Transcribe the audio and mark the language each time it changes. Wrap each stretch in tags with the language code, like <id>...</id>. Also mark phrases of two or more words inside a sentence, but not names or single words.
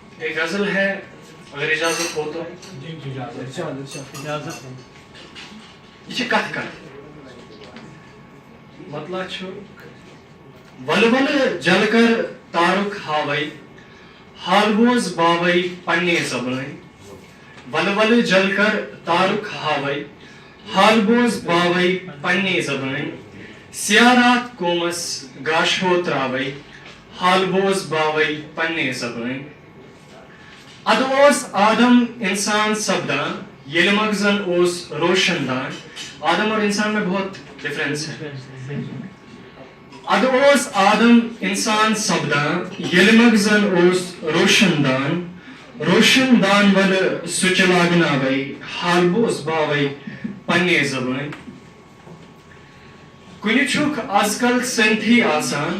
<ur>ایک غزل ہے اگر اجازت ہو تو یہ</ur> <ks>کت کر مطلب چھو ول ول جل کر تارک ہاوئی حال بوز باوئی پننے زبان ول ول جل کر تارک ہاوئی حال بوز باوئی پننے زبان سیارات کومس گاشو تراوئی حال بوز باوئی پننے زبان ادوس آدم انسان سپدان یل مغزن اوس روشن دان</ks> <ur>آدم اور انسان میں بہت ڈفرینس ہے</ur> <ks>ادوس آدم انسان سپدان یل مغزن اوس روشن دان ول سچ لاگناوئی حال بوز باوئی پننے زبان کنہ چھک آز کل سنتھی آسان</ks>